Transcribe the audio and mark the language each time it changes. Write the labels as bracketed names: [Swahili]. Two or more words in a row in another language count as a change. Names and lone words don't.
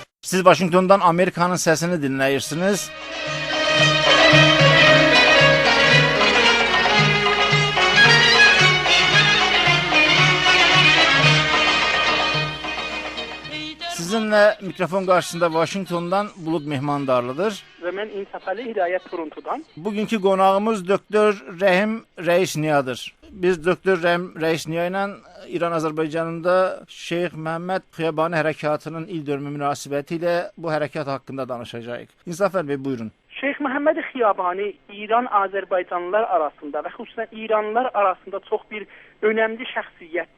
[Turkish] Siz Washington'dan Amerika'nın sesini dinleyirsiniz. Sizinle mikrofon karşısında Washington'dan Bulut Mehmandarlıdır. Ve ben İnsafali Hidayet Toronto'dan. [Azerbaijani] Bugünkü konağımız Dr. Rəhim Rəisniyadır. Biz Dr. Rəhim Rəisniya ilə İran-Azərbaycanında Şeyx Məhəmməd Xiyabani hərəkatının il dönümü münasibətilə bu hərəkat haqqında danışacağıq. İnsafəl Bey, buyurun. Şeyx Məhəmməd Xiyabani İran-Azərbaycanlılar arasında və xüsusən İranlılar arasında çox bir önəmli şəxsiyyətdir.